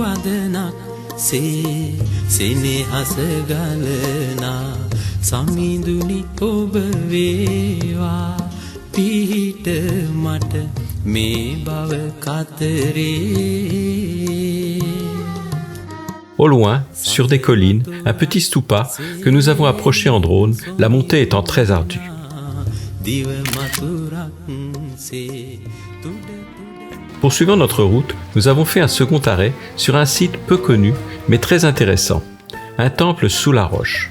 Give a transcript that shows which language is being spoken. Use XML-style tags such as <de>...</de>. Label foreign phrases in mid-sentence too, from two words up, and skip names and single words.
<si>අදනක් සේ සෙනෙහස ගලනා සමිඳුනි ඔබ වේවා පිහිට මට මේ බව කතරේ.</si> <fr>Au loin, sur des collines, un petit stupa que nous avons approché en drone, la montée étant très ardue. Poursuivant notre route, nous avons fait un second arrêt sur un site peu connu mais très intéressant, un temple sous la roche.</fr>